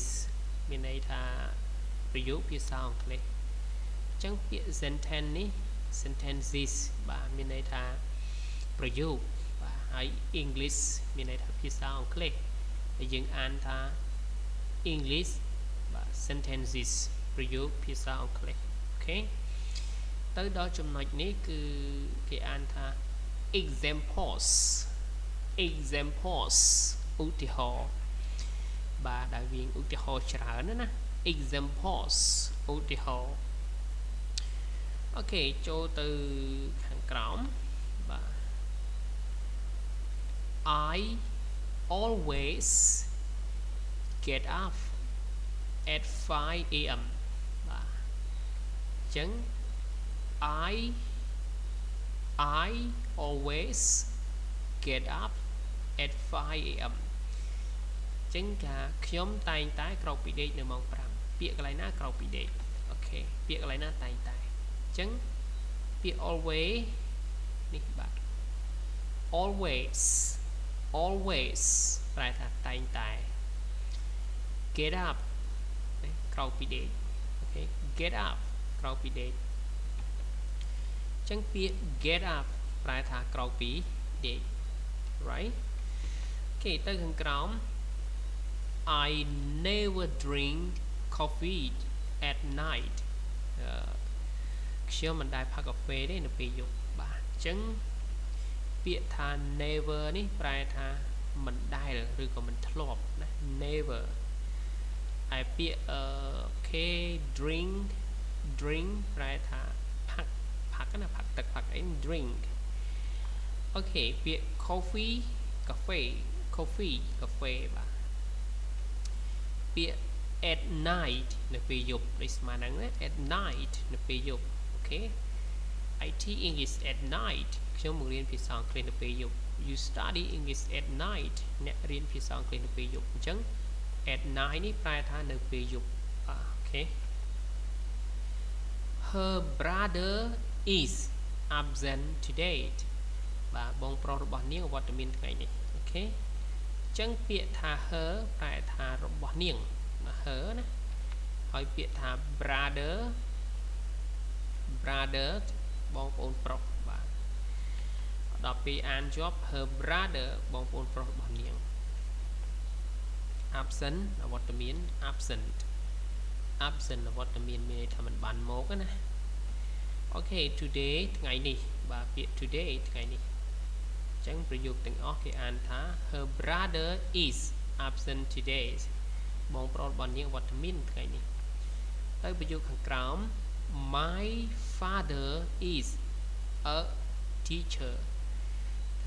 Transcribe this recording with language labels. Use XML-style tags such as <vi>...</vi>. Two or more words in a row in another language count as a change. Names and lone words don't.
<km>មានន័យថាប្រយោគភាសាអង់គ្លេសអញ្ចឹងពាក្យ sentence នេះ sentences បាទមានន័យថាប្រយោគបាទហើយ English មានន័យថាភាសាអង់គ្លេសហើយយើងអានថា English បាទ sentences ប្រយោគភាសាអង់គ្លេសអូខេទៅដល់ចំណុចនេះគឺគេអានថា examples ឧទាហរណ៍បាទដែលវាឧទាហរណ៍ច្រើនណា examples ឧទាហរណ៍អូខេចូលទៅខាងក្រោមបាទ</km> <en>I always get up at 5 a.m.</en> <km>បាទអញ្ចឹង</km> <en>I always get up at 5 a.m.</en> <km>ចឹងថាខ្ញុំតែងតែក្រោកពីដេកនៅម៉ោង5ពាក្យកន្លែងណាក្រោកពីដេកអូខេពាក្យកន្លែងណាតែងតែអញ្ចឹងពាក្យ always នេះបាទ always ប្រែថាតែងតែ</km> <en>get up</en> <km>ក្រោកពីដេកអូខេ</km> <en>get up</en> <km>ក្រោកពីដេកចឹងពាក្យ</km> <en>get up</en> <km>ប្រែថាក្រោកពីដេក right គេទៅខាងក្រោម</km> <en>I never drink coffee at night</en> <km>ខ្ញុំមិនដែលផឹកកាហ្វេទេនៅពេលយប់បាទអញ្ចឹងពាក្យថា never នេះប្រែថាមិនដែលឬក៏មិនធ្លាប់ណា never ហើយ ពាក្យdrink ប្រែថាផឹកណាផឹកទឹកផឹកអី drink អូខេពាក្យ coffee កាហ្វេ coffee កា ហ្វេបាទពាក្យ</km> <en>at night</en> <km>នៅពេលយប់ដូចស្មើហ្នឹងណា</km> <en>at night</en> <km>នៅពេលយប់អូខេ</km> <en>IT English at night</en> <km>ខ្ញុំបង្រៀនភាសាអង់គ្លេសនៅពេលយប់</km> <en>you study English at night</en> <km>អ្នករៀនភាសាអង់គ្លេសនៅពេលយប់អញ្ចឹង</km> <en>at night</en> <km>នេះប្រែថានៅពេលយប់អូខេ</km> <en>her brother is absent today</en> <km>បាទបងប្រុសរបស់នាងអវត្តមានថ្ងៃនេះអូខេអញ្ចឹងពាក្យថា her ប្រែថារបស់នាង her ណាហើយពាក្យថា brother បងប្អូនប្រុសបាទដល់ពេលអានជាប់</km> <en>her brother</en> <km>បងប្អូនប្រុសរបស់នាង absent អវត្តមាន absent អវត្តមានមានន័យថាមិន បានមកណាអូខេ today ថ្ងៃនេះបាទពាក្យ today ថ្ងៃនេះអញ្ចឹងប្រយោគទាំងអស់គេអានថា</km> <en>her brother is absent today</en> <km>បងប្រុសរបស់នាងអវត្តមានថ្ងៃនេះទៅប្រយោគខាងក្រោម</km> <en>my father is a teacher</en> <km>ថា</km>